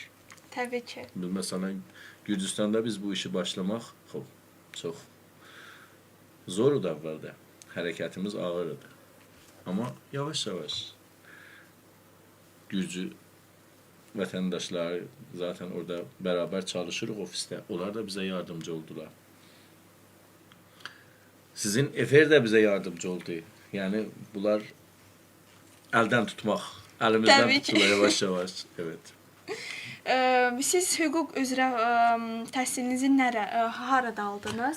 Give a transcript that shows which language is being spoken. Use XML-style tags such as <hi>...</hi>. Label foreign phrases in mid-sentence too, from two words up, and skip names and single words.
<az>Təbii ki. Məsələn, Gürcüstanda biz bu işi başlamaq çox zor idi əvvəldə. Hərəkətimiz ağır idi. Amma yavaş-yavaş Gürcü vətəndaşları zaten orada beraber çalışırıq ofiste.</az> <tr>Onlar da bize yardımcı oldular. Sizin Efer de bize yardımcı oldu. Yani bunlar elden tutmak. Elimizden Tabii ki. tuttular yavaş yavaş. Evet.</tr> <az>Siz hüquq üzrə təhsilinizi harada aldınız?</az>